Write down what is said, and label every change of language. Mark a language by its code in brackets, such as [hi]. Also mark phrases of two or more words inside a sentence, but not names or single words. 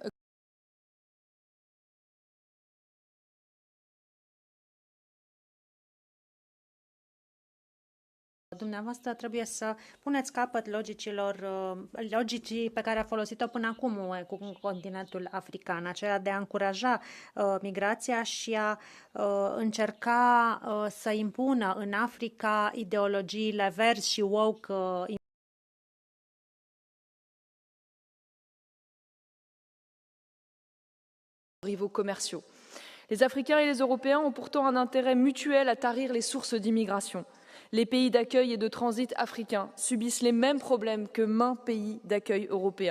[ro] Dumneavoastră trebuie să puneți capăt logicii pe care a folosit-o până acum UE cu continentul african, aceea de a încuraja migrația și a încerca să impună în Africa ideologiile verzi și woke. [fr] Rivaux commerciaux. Les Africains et les Européens ont pourtant un intérêt mutuel à tarir les sources d'immigration. Les pays d'accueil et de transit africains subissent les mêmes problèmes que maints pays d'accueil européens.